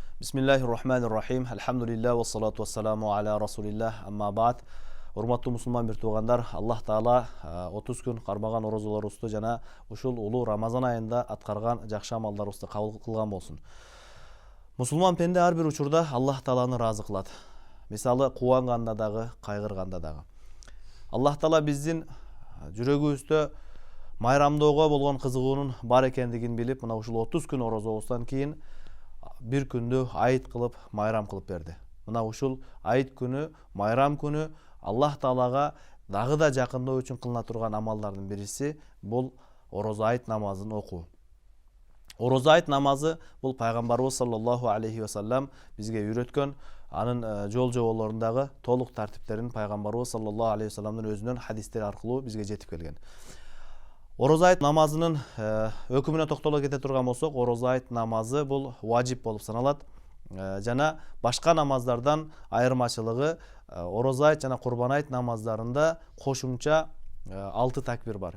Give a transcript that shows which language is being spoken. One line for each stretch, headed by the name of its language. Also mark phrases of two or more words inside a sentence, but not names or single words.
Arabic: بسم الله الرحمن الرحيم الحمد لله والصلاة والسلام على رسول الله. أما بعد.
Kyrgyz: Урматтуу мусулман бир туугандар, Аллах Таала 30 күн кармаган орозолорубузду жана ушул улуу Рамазан айында аткарган жакшы амалдарыбызды кабыл кылган болсун. Мусулман пенде ар бир учурда Аллах Тааланы разы кылат. Мисалы, кубанганда дагы, кайгырганда дагы. Аллах Таала биздин жүрөгүбүздө майрамдоого болгон кызыгуунун бар экендигин билип, мына ушул 30 күн орозобуздан кийин bir күндү айт кылып, майрам кылып берди. Мына ушул айт күнү, майрам күнү Аллах Таалага дагы да жакындоо үчүн кылына турган амалдардын бириси бул орозо айт намазын окуу. Орозо айт намазы бул пайгамбарыбыз
Arabic: صلى الله عليه وسلم
Kyrgyz: бизге үйрөткөн, анын жол жоболорундагы толук тартиптерин пайгамбарыбыз
Arabic: صلى الله عليه وسلم
Kyrgyz: өзүнөн хадистер аркылуу бизге жетип келген. Орозо айт намазынын өкүмүнө токтоло кете турган болсок, орозо айт намазы бул важип болуп саналат. Жана башка намаздардан айырмачылыгы орозо айт жана курбан айт намаздарында кошумча 6 такбир бар.